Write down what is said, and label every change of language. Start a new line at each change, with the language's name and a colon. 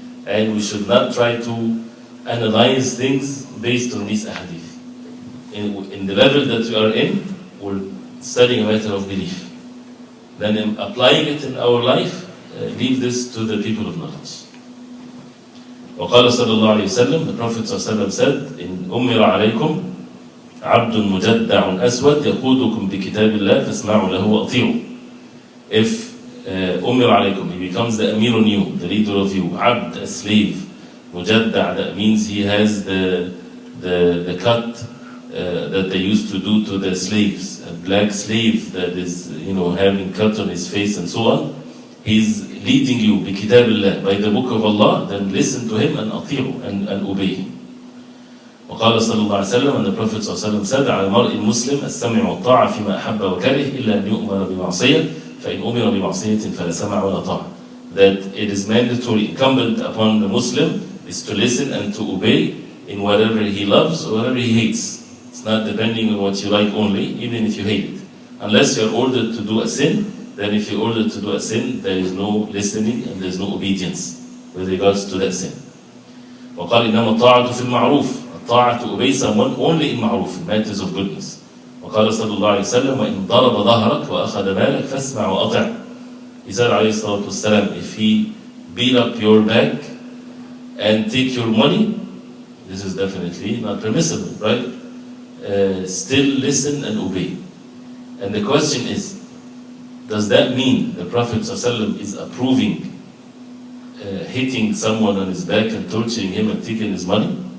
English: And we should not try to analyze things based on these ahadith. In the level that we are in, we're studying a matter of belief. Then in applying it in our life, leave this to the people of knowledge.
Arabic: وقال صلى الله عليه وسلم,
English: the Prophet ﷺ said,
Arabic: إن أمر عليكم عبد مجدع أسود يقودكم بكتاب الله فاسمعوا له وأطيعوا.
English: If
Arabic: أمر عليكم,
English: he becomes the Amir on you, the leader of you. Abd, a slave. Mujaddع, that means he has the cut that they used to do to the slaves. A black slave that is, having cut on his face and so on. He's leading you
Arabic: بكتاب الله,
English: by the book of Allah. Then listen to him and أطيعوا, and obey him.
Arabic: وقال صلى الله عليه وسلم,
English: and the Prophet
Arabic: صلى الله عليه وسلم
English: said,
Arabic: على المرء المسلم السمع والطاعة فيما أحب وكره إلا أن يؤمر بمعصية فإن أمر بمعصية فلا سمع ولا طاعة.
English: That it is mandatory, incumbent upon the Muslim is to listen and to obey in whatever he loves or whatever he hates. It's not depending on what you like only, even if you hate it. Unless you are ordered to do a sin, then if you're ordered to do a sin, there is no listening and there is no obedience with regards to that sin.
Arabic: وقال إنما الطاعة في المعروف.
English: Ta'ah, to obey someone only in ma'ruf, matters of goodness.
Arabic: وقال صلى الله عليه وسلم وإن ضرب ظهرك وأخذ مالك فاسمع وأطع.
English: He said
Arabic: عليه الصلاة والسلام,
English: if he beat up your back and take your money, this is definitely not permissible, right? Still listen and obey. And the question is, does that mean the Prophet ﷺ is approving hitting someone on his back and torturing him and taking his money?